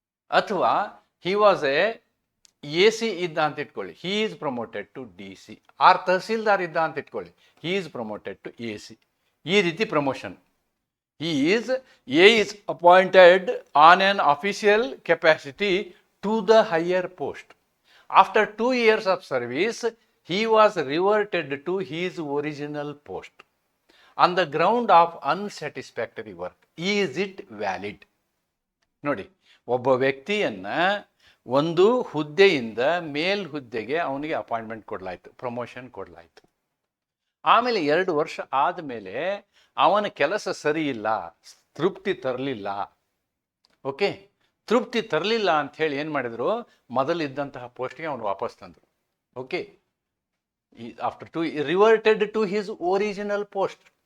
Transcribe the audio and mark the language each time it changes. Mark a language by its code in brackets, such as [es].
[en] ಅಥವಾ he was A C [kn] ಇದ್ದ ಅಂತ ಇಟ್ಕೊಳ್ಳಿ, [en] He is promoted to D C. Or tahsildar [kn] ಇದ್ದ ಅಂತ ಇಟ್ಕೊಳ್ಳಿ, [en] He is promoted to a C. [kn] ಈ ರೀತಿ promotion. [en] A is appointed on on official capacity to the higher post. After 2 years of service, he was reverted to his original post on the ground of unsatisfactory work. Is it valid? [kn] ನೋಡಿ, ಒಬ್ಬ ವ್ಯಕ್ತಿಯನ್ನ ಒಂದು ಹುದ್ದೆಯಿಂದ ಮೇಲ್ ಹುದ್ದೆಗೆ ಅವನಿಗೆ appointment ಕೊಡಲಾಯಿತು, promotion ಕೊಡಲಾಯಿತು. ಆಮೇಲೆ 2 ವರ್ಷ ಆದಮೇಲೆ ಅವನ ಕೆಲಸ ಸರಿ ಇಲ್ಲ, ತೃಪ್ತಿ ತರಲಿಲ್ಲ. ಓಕೆ, ತೃಪ್ತಿ ತರಲಿಲ್ಲ ಅಂಥೇಳಿ ಏನು ಮಾಡಿದ್ರು, ಮೊದಲಿದ್ದಂತಹ ಪೋಸ್ಟ್ಗೆ ಅವನು ವಾಪಸ್ ತಂದರು. [en] Okay, after 2 reverted to his original post.